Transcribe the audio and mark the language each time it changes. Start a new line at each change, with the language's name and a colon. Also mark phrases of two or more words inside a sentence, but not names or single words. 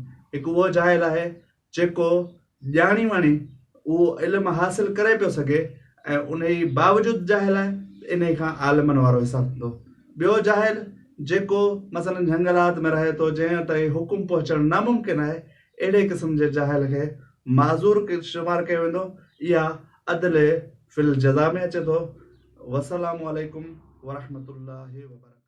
Sindhi: हिकु उहो जाहिल आहे जेको ॼाणी वाणी उहो इल्मु हासिलु करे पियो सघे ऐं उन ई बावजूदि जाहिल आहे, इन खां आलिमनि वारो हिसाबु थींदो। ॿियो जाहिल जेको मसलन जंगलात में रहे थो, जंहिं ताईं हुकुम पहुचणु नामुमकिन आहे, अहिड़े क़िस्म जे जाहिल खे माज़ूर शुमार कयो वेंदो। इहा
Arabic: عدل في الجزاء
Sindhi: में अचे थो।
Arabic: والسلام عليكم ورحمة الله وبركاته.